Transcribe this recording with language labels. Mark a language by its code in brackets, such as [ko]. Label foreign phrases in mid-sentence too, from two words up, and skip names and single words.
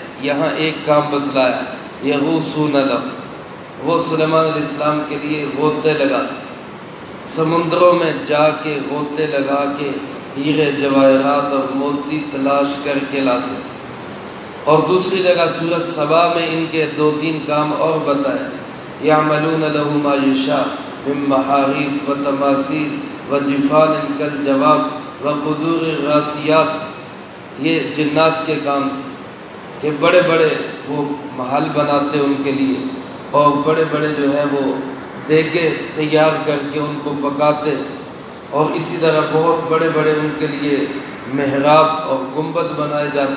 [ur] یہاں ایک کام بتلایا، [ar] یغوصون لہ، [ur] وہ سلیمان [ar] علیہ السلام [ur] کے لیے غوطے لگاتے، سمندروں میں جا کے غوطے لگا کے ہیرے جواہرات اور موتی تلاش کر کے لاتے تھے۔ اور دوسری جگہ سورۃ سبا میں ان کے 2-3 کام اور بتائے، [ar] یعملون لہ ما یشاء من محاریب و تماثیل و جفان کالجواب و قدور الراسیات۔ [ur] یہ جنات کے کام تھے کہ بڑے بڑے وہ محل بناتے ان کے لیے، اور بڑے بڑے جو ہے وہ دیگے تیار کر کے ان کو پکاتے، اور اسی طرح بہت بڑے بڑے ان کے لیے محراب اور گنبد بنائے جاتے۔